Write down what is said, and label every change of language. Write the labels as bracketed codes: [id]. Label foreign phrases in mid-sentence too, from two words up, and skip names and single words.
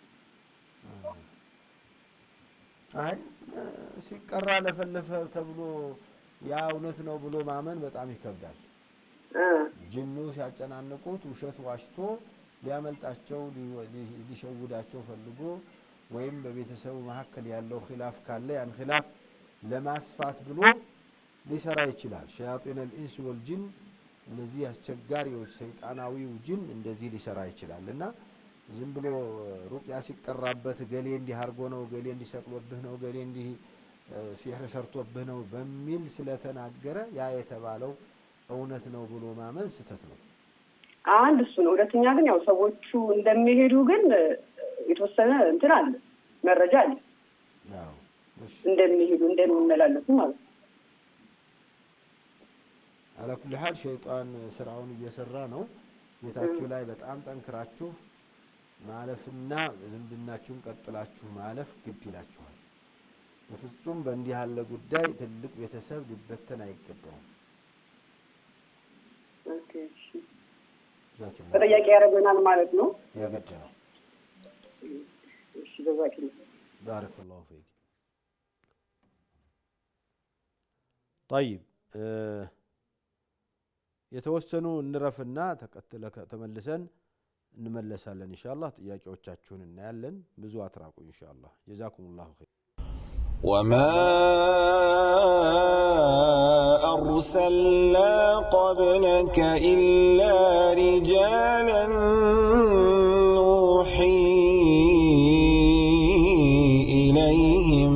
[am] አይ ሲቀራ ለፈለፈ ተብሎ ያ እውነት ነው ብሎ ማመን በጣም ይከብዳል። ጅኑ ሲያጨናንቁት ውሸት ዋሽቶ ሊያመልጣቸው ሊሸውዳቸው ፈልጎ ወይም በቤተሰቡ መካከል ያለው ኺላፍ ካለ ያን ኺላፍ ለማስፋት ብሎ ሊሰራ ይችላል። ሸያጢን [ar] الانس والجن [am] እነዚህ አስቸጋሪዎች ሰይጣናዊው ጅን እንደዚህ ሊሰራ ይችላል እና ዝም ብሎ ሩቅያ ሲቀራበት ገሌ እንዲህ አርጎ ነው ገሌ እንዲሰቅሎብህ ነው ገሌ እንዲህ ሲህር ሰርቶብህ ነው በሚል ስለተናገረ ያ የተባለው እውነት ነው ብሎ ማመን ስተት ነው። አንድ እሱ ነው። ሁለተኛ ግን ያው ሰዎቹ እንደሚሄዱ ግን የተወሰነ እንትን አለ መረጃ አለ። አዎ እንደሚሄዱ እንደሚመላለሱ ማለት ነው። [ar] على كل حال [am] ሸይጣን ስራውን እየሰራ ነው። ቤታችሁ ላይ በጣም ጠንክራችሁ ማለፍና ዝምድናችሁን ቀጥላችሁ ማለፍ ግድ ይላችኋል። በፍጹም በእንዲህ ያለ ጉዳይ ትልቅ ቤተሰብ ሊበተን አይገባውም። ኦኬ እሺ ተጠያቂ ያደርገናል ማለት ነው። የግድ ነው። እሺ በዛኪ [ar] بارك الله فيك. [am] طيب የተወሰኑ እንረፍና ተመልሰን እንመለሳለን ኢንሻአላህ። ጥያቄዎቻችሁን እናያለን። ብዙ አትራቁ ኢንሻአላህ። [ar] جزاكم الله خير። وما أرسلنا قبلك إلا رجالا نوحي إليهم